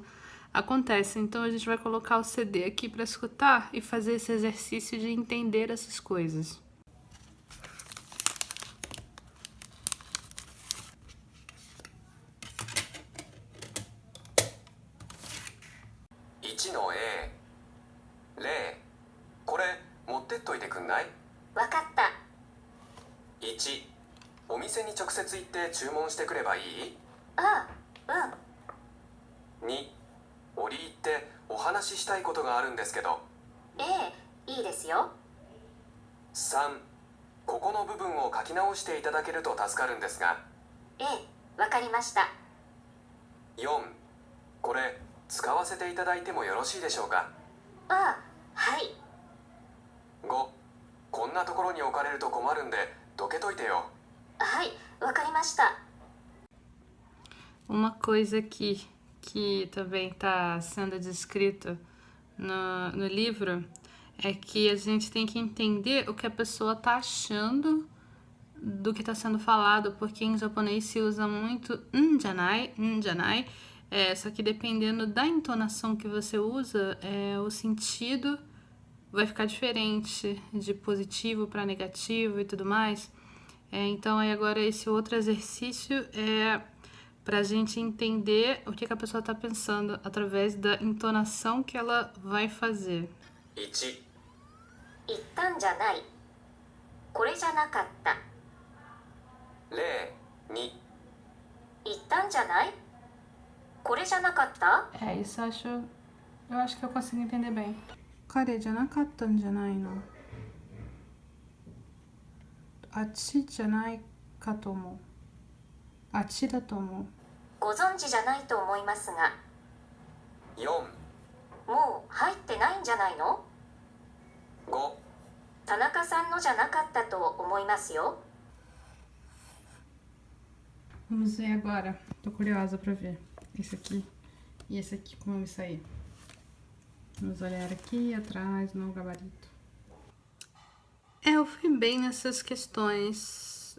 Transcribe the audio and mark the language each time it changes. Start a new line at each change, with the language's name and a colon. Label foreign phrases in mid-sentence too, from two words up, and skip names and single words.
Portuguese: Acontece, então a gente vai colocar o CD aqui para escutar e fazer esse exercício de entender essas coisas. no A、
Japanese: 例、これ持ってっといてくんない？わかった。 1、お店に直接行って注文してくればいい？ああ、うん。 2、折り入ってお話ししたいことがあるんですけど。いいですよ。 3、ここの部分を書き直していただけると助かるんですが。わかりました。 4、これ使わせていただいてもよろしいでしょうか？はい。 5、こんなところに置かれると困るんでどけといてよ。はい、わかりました。
Portuguese: Uma coisa que também está sendo descrito no livro é que a gente tem que entender o que a pessoa está achando do que está sendo falado, porque em japonês se usa muito janai, só que dependendo da entonação que você usa, o sentido vai ficar diferente, de positivo para negativo e tudo mais. Então aí agora esse outro exercício é pra gente entender o que a pessoa tá pensando através da entonação que ela vai fazer.
Japanese: 1、言ったんじゃない。これじゃなかった。例、2、言ったんじゃない。これじゃなかった。
Portuguese: Isso eu acho que eu consigo entender bem.
Japanese: 彼じゃなかったんじゃないの。あっちじゃないかと思う。あっちだと思う。ご存知じゃないと思いますが。 4、もう入ってないんじゃないの。 5、田中さんのじゃなかったと思いますよ。
Portuguese: Vamos ver agora. Tô curiosa pra ver esse aqui e esse aqui como eu me saí. Vamos olhar aqui atrás no gabarito. Eu fui bem nessas questões.